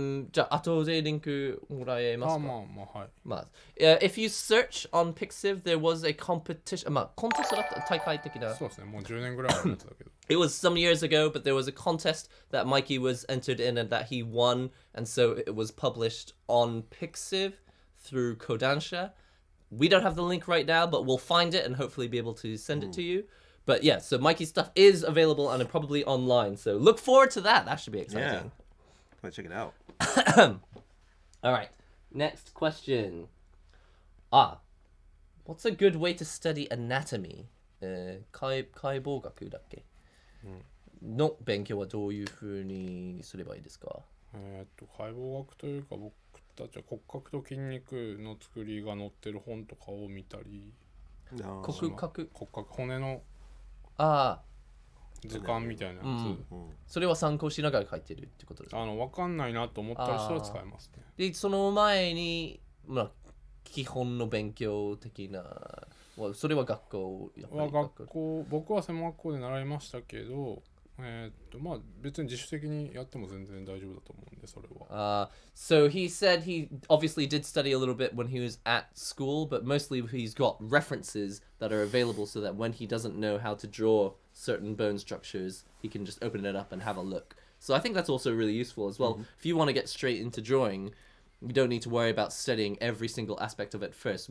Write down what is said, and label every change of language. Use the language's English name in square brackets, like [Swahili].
[Japanese] じゃあ後でリンクもらえますか？はい。 [English] if you search on Pixiv, there was a competition. [Japanese] コンテストだった大会的な。そうですね。もう10年ぐらい前のやつだけど。 [English] It was some years ago, but there was a contest that Mikey was entered in and that he won, and so it was published on Pixiv through Kodansha. We don't have the link right now, but we'll find it and hopefully be able to send it to you. But yeah, so Mikey's stuff is available and probably online. So look forward to that. That should be exciting. Yeah. Let's check it out. All right. Next question. What's a good way to study anatomy? [Japanese] 解剖学だっけ？の勉強はどういう風にすればいいですか？解剖学というか、僕たちは骨格と筋肉の作りが載ってる本とかを見たり、骨格骨の図鑑みたいなやつ、それは参考しながら書いてるってことですか？分かんないなと思ったりしたら使えますね。で、その前に基本の勉強的な、それは学校僕は専門学校で習いましたけど、別に自主的にやっても全然大丈夫だと思うんで、それは。 [English] So he said he obviously did study a little bit when he was at school, but mostly he's got references that are available so that when he doesn't know how to draw certain bone structures, he can just open it up and have a look. So I think that's also really useful as well. If you want to get straight into drawing, you don't need to worry about studying every single aspect of it first.